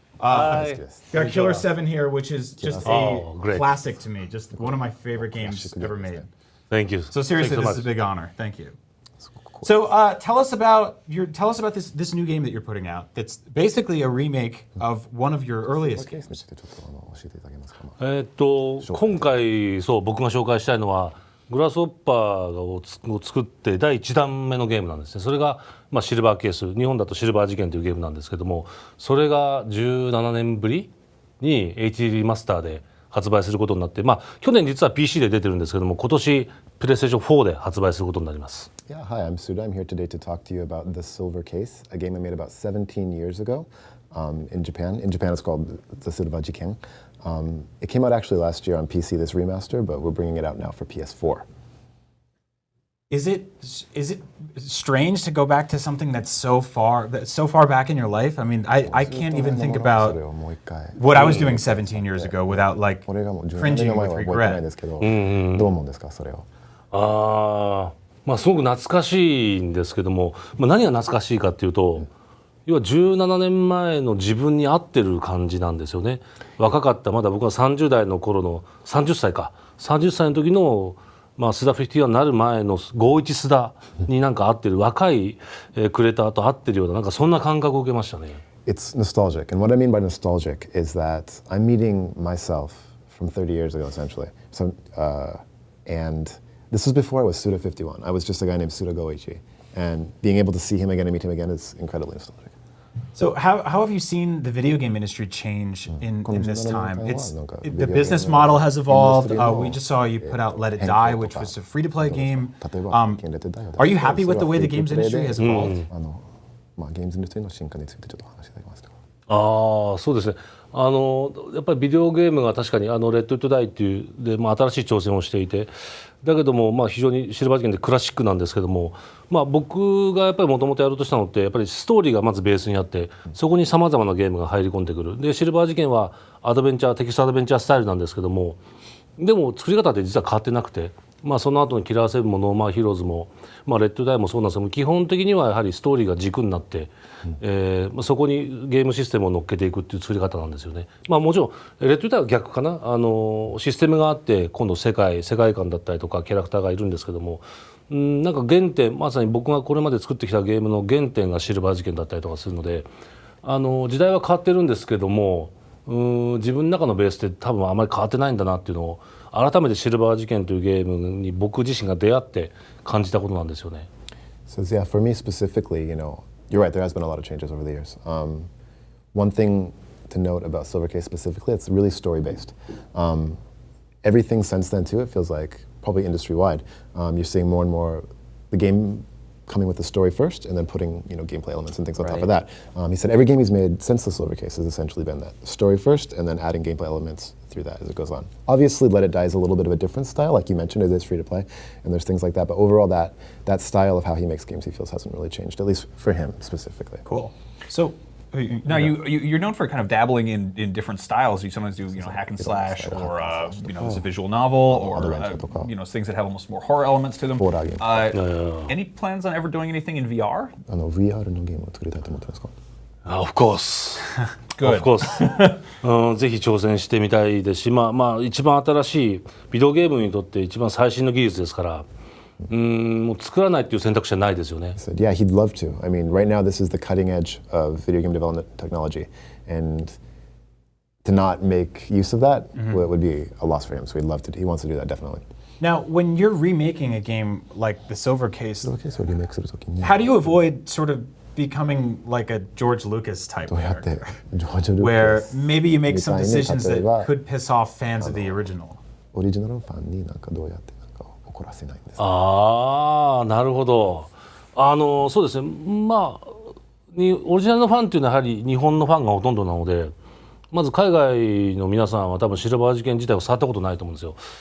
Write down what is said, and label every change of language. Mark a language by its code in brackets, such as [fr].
[en] Got Killer 7 here, which is just a classic to me. Just one of my favorite games ever made. Thank you. So seriously, this is a big honor. Thank you. So tell us about this new game that you're putting out. That's basically a remake of one of your earliest games. [ja] 今回僕が紹介したいのはグラスホッパーを作って第1弾目のゲームなんですね。それがシルバーケース、日本だとシルバー事件というゲームなんですけども、それが17年ぶりに HD リマスターで発売することになって、去年実は PC で出てるんですけども、今年プレイステーション4で発売することになります。 [en] Yeah, hi, I'm Suda. I'm here today to talk to you about The Silver Case, a game I made about 17 years ago in Japan. In Japan, it's called The Suda51. It came out actually last year on PC, this remaster, but we're bringing it out now for PS4. Is it strange to go back to something that's so far back in your life? I mean, I can't even think about what I was doing 17 years ago without like cringing with regret. [ja] すごく懐かしいんですけども、何が懐かしいかっていうと、要は17年前の自分に合ってる感じなんですよね。若かったまだ僕は30代の頃の30歳の時のスダ51になる前の51スダになんか合ってる若いクレーターと合ってるようななんかそんな感覚を受けましたね。 [en] It's nostalgic, and what I mean by nostalgic is that I'm meeting myself from 30 years ago essentially. So, and this was before I was Suda51. I was just a guy named Suda Goichi, and being able to see him again and meet him again is incredibly nostalgic. So how have you seen the video game industry change in this time? The business model has evolved. We just saw you put out Let It Die, which was a free-to-play game. Are you happy with the way the games industry has evolved? [ja] ゲームズインダストリーの進化についてちょっと話していただけますか。そうですね。やっぱりビデオゲームが確かにレッド・イット・ダイっていうで、新しい挑戦をしていて、だけども非常にシルバー事件でクラシックなんですけども、僕がやっぱりもともとやろうとしたのってやっぱりストーリーがまずベースにあって、そこにさまざまなゲームが入り込んでくる。でシルバー事件はテキストアドベンチャースタイルなんですけども、でも作り方って実は変わってなくて。その後のキラーセブンもノーマーヒーローズも、レッドダイもそうなんですけども、基本的にはやはりストーリーが軸になって、そこにゲームシステムを乗っけていくっていう作り方なんですよね。もちろんレッドダイは逆かな。システムがあって今度世界観だったりとかキャラクターがいるんですけども、なんか原点、まさに僕がこれまで作ってきたゲームの原点がシルバー事件だったりとかするので、時代は変わってるんですけども、自分の中のベースって多分あまり変わってないんだなっていうのを改めてシルバー事件というゲームに僕自身が出会って感じたことなんですよね。 [en] So yeah, for me specifically, you're right. There has been a lot of changes over the years. One thing to note about Silver Case specifically, it's really story-based. Everything since then too, it feels like probably industry-wide. You're seeing more and more the game coming with the story first and then putting gameplay elements and things on top of that. He said every game he's made since the Silver Case has essentially been that story first and then adding gameplay elements through that as it goes on. Obviously Let It Die is a little bit of a different style, like you mentioned, it is free to play and there's things like that, but overall that style of how he makes games he feels hasn't really changed, at least for him specifically. Cool. So now you're known for kind of dabbling in different styles. You sometimes do hack and slash, or it's a visual novel, or things that have almost more horror elements to them. Any plans on ever doing anything in VR? [ja] VR のゲームを作りたいと思ってますか? [en] Of course. Good. Of course. [ja] ぜひ挑戦してみたいですし、一番新しいビデオゲームにとって一番最新の技術ですから。もう作らないっていう選択肢はないですよね。 [en] He said, yeah, he'd love to. I mean, right now this is the cutting edge of video game development technology, and to not make use of that would be a loss for him. So he wants to do that definitely. Now, when you're remaking a game like the Silver Case, [ja] そのケースをリメイクするときに [en] how do you avoid sort of becoming like a George Lucas type [ja] どうやって [en] character? [ja] ジョージ・ルー [en] Where [ja] カス [en] maybe you make some [ja] みたいに [en] decisions [ja] 例えば [en] that could piss off fans of the original. [ja] オリジナルのファンになんかどうやってなんか怒らせないんですか。ああなるほど。そうですね。まあオリジナルのファンっていうのはやはり日本のファンがほとんどなので、まず海外の皆さんは多分シルバー事件自体を触ったことないと思うんですよ。